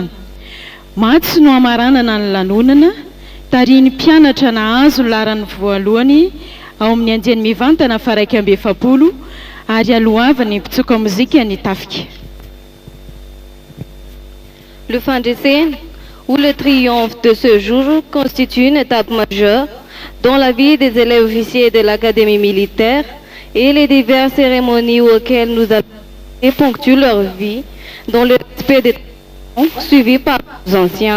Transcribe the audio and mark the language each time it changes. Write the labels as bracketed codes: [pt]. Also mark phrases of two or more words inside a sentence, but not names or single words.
[mg] Matsy no amaranana ny lanonana, tarihin'ny mpianatra nahazo laran'ny voalohany ao amin'ny andiany mivantana faraiky amby efapolo ary alohavany mpitsoka mozika ny tafika. [fr] Le Fandresena, où le triomphe de ce jour constitue une étape majeure dans la vie des élèves officiers de l'Académie militaire et les diverses cérémonies auxquelles nous avons ponctuent leur vie dans le respect des traditions suivies par nos anciens.